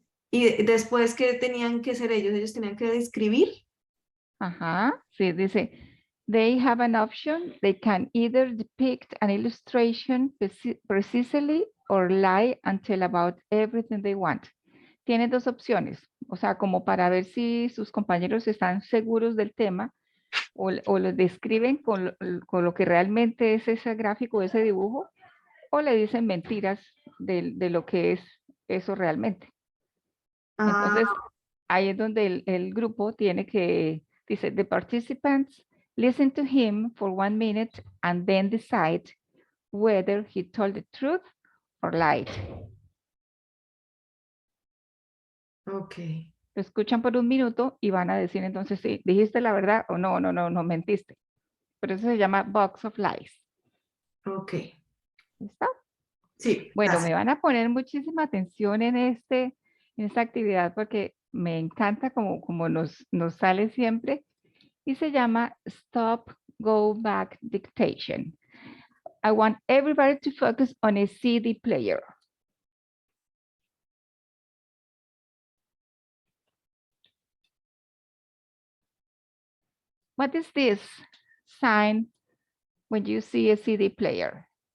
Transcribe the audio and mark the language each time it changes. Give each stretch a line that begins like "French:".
Spanish: y después, ¿qué tenían que hacer ellos? Ellos tenían que describir. Ajá, sí, dice,
English: they have an option. They can either depict an illustration precisely or lie and tell about everything they want.
Spanish: Tiene 2 opciones, o sea, como para ver si sus compañeros están seguros del tema o lo describen con lo que realmente es ese gráfico, ese dibujo, o le dicen mentiras de lo que es eso realmente. Entonces, ahí es donde el grupo tiene que, dice,
English: the participants listen to him for 1 minute and then decide whether he told the truth or lied. Ok.
Spanish: Lo escuchan por 1 minuto y van a decir entonces si dijiste la verdad o no mentiste. Por eso se llama Box of Lies. Ok. ¿Listo? Sí, Bueno, gracias. me van a poner muchísima atención en esta actividad porque me encanta como nos sale siempre y se llama Stop, Go Back Dictation.
English: I want everybody to focus on a CD player. What is this sign when you see a CD player?